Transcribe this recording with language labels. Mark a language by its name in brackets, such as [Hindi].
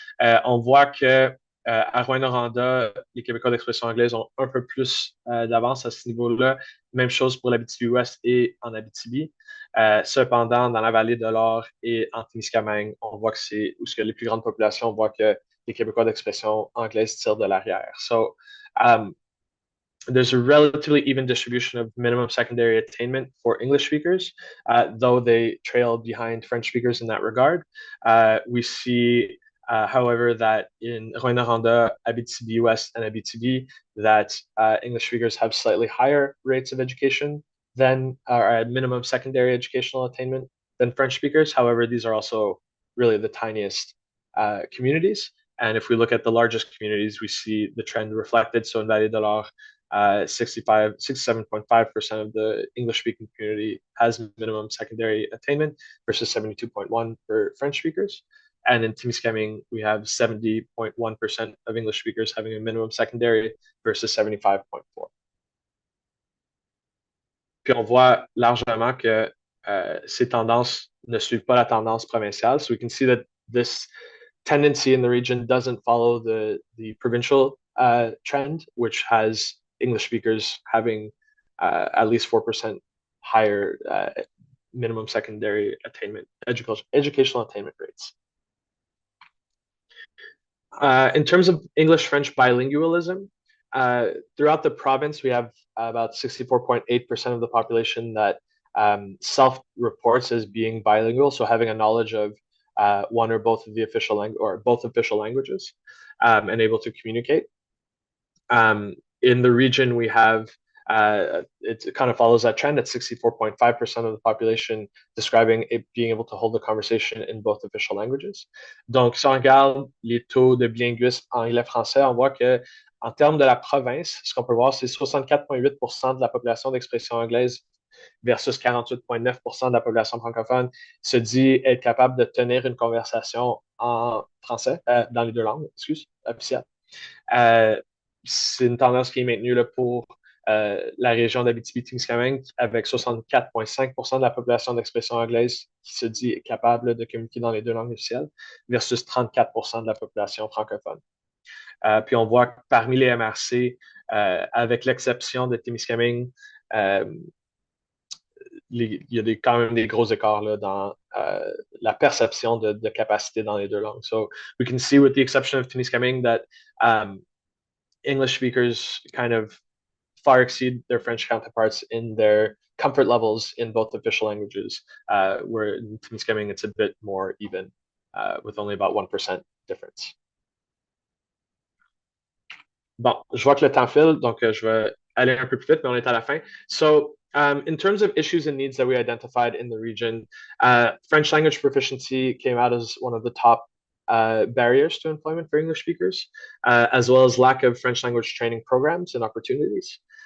[French] On voit que à Rouyn-Noranda, les Québécois d'expression anglaise ont un peu plus d'avance à ce niveau-là. Même chose pour l'Abitibi-Ouest et en Abitibi. Cependant, dans la vallée de l'Or et en Témiscamingue, on voit que c'est où les plus grandes populations, on voit que les Québécois d'expression anglaise tirent de l'arrière. [English] So, there's a relatively even distribution of minimum secondary attainment for English speakers, though they trail behind French speakers in that regard. We see, however, that in Rouyn-Noranda, Abitibi-Ouest, and Abitibi, that English speakers have slightly higher rates of education than minimum secondary educational attainment than French speakers. However, these are also really the tiniest communities. And if we look at the largest communities, we see the trend reflected. So in Vallée de l'Or, 67.5% of the English-speaking community has minimum secondary attainment versus 72.1% for French speakers. And in Témiscamingue, we have 70.1% of English speakers having a minimum secondary versus 75.4%. [French] Puis on voit largement que ces tendances ne suivent pas la tendance provinciale. [English] So we can see that this tendency in the region doesn't follow the provincial trend, which has English speakers having at least 4% higher minimum secondary attainment, educational attainment rates. In terms of English-French bilingualism, throughout the province, we have about 64.8% of the population that self-reports as being bilingual, so having a knowledge of one or both of the official language or both official languages and able to communicate. In the region, we have it kind of follows that trend at 64.5% of the population describing it being able to hold a conversation in both official languages. [French] Donc, si on regarde les taux de bilinguisme anglais-français, on voit que en termes de la province, ce qu'on peut voir, c'est 64,8% de la population d'expression anglaise versus 48,9% de la population francophone se dit être capable de tenir une conversation en français, dans les deux langues, officielles. C'est une tendance qui est maintenue là, pour la région d'Abitibi-Témiscamingue avec 64,5% de la population d'expression anglaise qui se dit capable de communiquer dans les deux langues officielles versus 34% de la population francophone. Puis on voit que parmi les MRC, avec l'exception de Témiscamingue, il y a quand même des gros écarts là, dans la perception de capacité dans les deux langues. [English] So we can see with the exception of Témiscamingue that English speakers kind of far exceed their French counterparts in their comfort levels in both official languages, where in Témiscamingue it's a bit more even, with only about 1% difference. [French] Bon, je vois que le temps file, donc je vais aller un peu plus vite, mais on est à la fin. [English] So, in terms of issues and needs that we identified in the region, French language proficiency came out as one of the top barriers to employment for English speakers, as well as lack of French language training programs and opportunities.